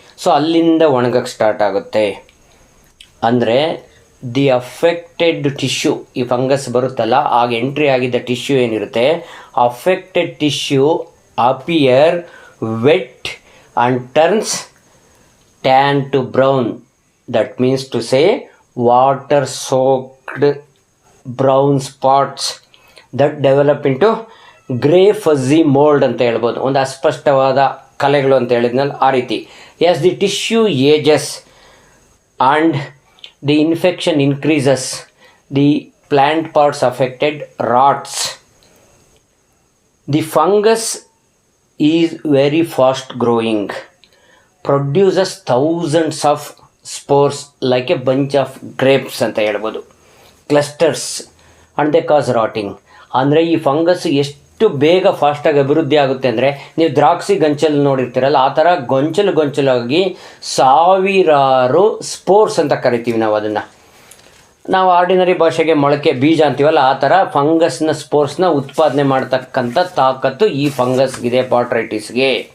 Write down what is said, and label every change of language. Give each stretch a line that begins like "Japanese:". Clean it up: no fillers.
Kannada: So ಅಲ್ಲಿಂದ ಒಣಗಕ್ಕೆ start ಆಗುತ್ತೆ. ಅಂದರೆ
English: the affected tissue,
Kannada: ಈ ಫಂಗಸ್ ಬರುತ್ತಲ್ಲ ಆಗ ಎಂಟ್ರಿ ಆಗಿದ್ದ ಟಿಶ್ಯೂ ಏನಿರುತ್ತೆ,
English: Affected tissue appear wet and turns tan to brown. That means to say water soaked brown spots that develop into grey fuzzy mould
Kannada: ಅಂತ ಹೇಳ್ಬೋದು, ಒಂದು ಅಸ್ಪಷ್ಟವಾದ ಕಲೆಗಳು ಅಂತ ಹೇಳಿದ್ನಲ್ಲ ಆ ರೀತಿ.
English: As the tissue ages and the infection increases, the plant parts affected rots. The fungus is very fast growing, produces thousands of spores like a bunch of grapes
Kannada: ಅಂತ ಹೇಳ್ಬೋದು,
English: Clusters, and they cause rotting.
Kannada: ಅಂದರೆ ಈ fungus ಎಷ್ಟು ಬೇಗ ಫಾಸ್ಟಾಗಿ ಅಭಿವೃದ್ಧಿ ಆಗುತ್ತೆ ಅಂದರೆ, ನೀವು ದ್ರಾಕ್ಷಿ ಗೊಂಚಲು ನೋಡಿರ್ತೀರಲ್ಲ ಆ ಥರ ಗೊಂಚಲಾಗಿ ಸಾವಿರಾರು ಸ್ಪೋರ್ಸ್ ಅಂತ ಕರಿತೀವಿ ನಾವು ಅದನ್ನು. ನಾವು ಆರ್ಡಿನರಿ ಭಾಷೆಗೆ ಮೊಳಕೆ ಬೀಜ ಅಂತೀವಲ್ಲ ಆ ಥರ ಫಂಗಸ್ನ ಸ್ಪೋರ್ಸ್ನ ಉತ್ಪಾದನೆ ಮಾಡ್ತಕ್ಕಂಥ ತಾಕತ್ತು ಈ ಫಂಗಸ್ಗಿದೆ, ಬಾಟ್ರೈಟಿಸ್ಗೆ.